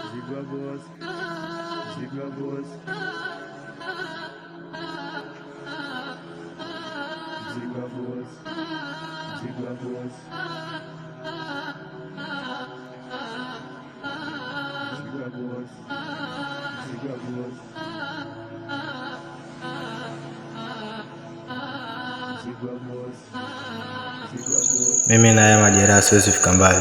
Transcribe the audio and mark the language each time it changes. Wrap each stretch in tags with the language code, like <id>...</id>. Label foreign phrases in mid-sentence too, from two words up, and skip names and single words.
<lg>Zigwa boss. Zigwa boss. Zigwa boss. Zigwa boss. Zigwa boss. Zigwa boss. Zigwa boss.</lg> <sw>Mimi na haya majeraha siwezi fika mbali.</sw>